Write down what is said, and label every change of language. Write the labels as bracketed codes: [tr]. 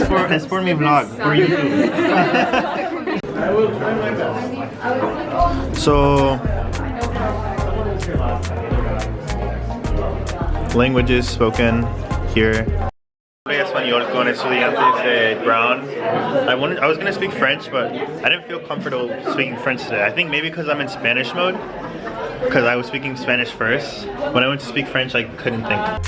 [es] Es por mi vlog, [en] for YouTube. I will try my best. So, languages spoken here. [es] Español con estudiantes de Brown. [en] I was gonna speak French, but I didn't feel comfortable speaking French today. I think maybe because I'm in Spanish mode, because I was speaking Spanish first. When I went to speak French, I couldn't think.